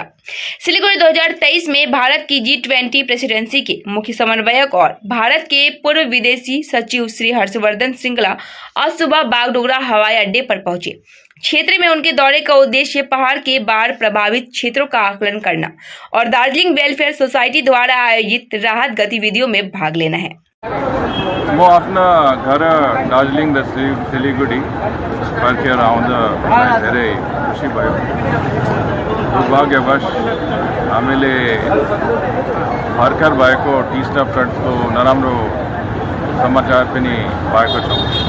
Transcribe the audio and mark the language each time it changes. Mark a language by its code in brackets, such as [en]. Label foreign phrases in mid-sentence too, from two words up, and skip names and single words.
[hi] सिलीगुड़ी 2023 में भारत की G20 प्रेसिडेंसी के मुख्य समन्वयक और भारत के पूर्व विदेशी सचिव श्री हर्षवर्धन श्रृंगला आज सुबह बागडोगरा हवाई अड्डे पर पहुंचे। क्षेत्र में उनके दौरे का उद्देश्य पहाड़ के बाढ़ प्रभावित क्षेत्रों का आकलन करना और दार्जिलिंग वेलफेयर सोसाइटी द्वारा आयोजित राहत गतिविधियों में भाग लेना है। [ne] म आफ्ना घर दार्जिलिङ र सिलिगुडी फर्केर आउँदा धेरै खुसी भयो। दुर्भाग्यवश हामीले भर्खर भएको टिस्टा फ्लडको नराम्रो समाचार पनि पाएको छौँ।